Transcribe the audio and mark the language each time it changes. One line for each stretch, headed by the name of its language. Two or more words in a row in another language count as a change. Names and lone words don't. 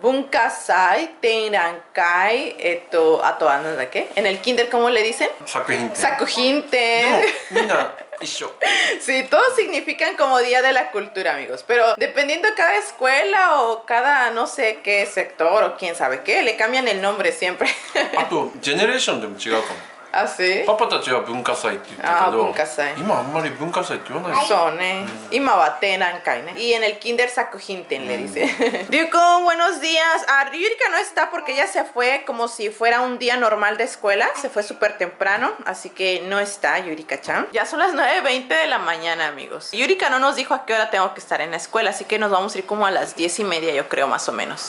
Spanish: Bunkasai, Tenrankai, ¿qué? En el kinder, ¿cómo le dicen? Sakuhinten. Sí, todos significan como Día de la Cultura, amigos. Pero dependiendo de cada escuela o cada no sé qué sector o quién sabe qué, le cambian el nombre siempre.
Japanese: あとジェネレーションでも違うかも。
Spanish: ¿Ah, sí?
Japanese: パパたちは文化祭って言ったけど、文化祭。今あんまり文化祭って言わないですよ。
Spanish: Son, Ima Tenrankai, ¿no? Y en el kinder Sakuhinten le dice. Ryukon, buenos días. Yurika no está porque ella se fue como si fuera un día normal de escuela. Se fue súper temprano, así que no está Yurika-chan. Ya son las 9:20 de la mañana, amigos. Yurika no nos dijo a qué hora tengo que estar en la escuela, así que nos vamos a ir como a las 10:30, yo creo, más o menos.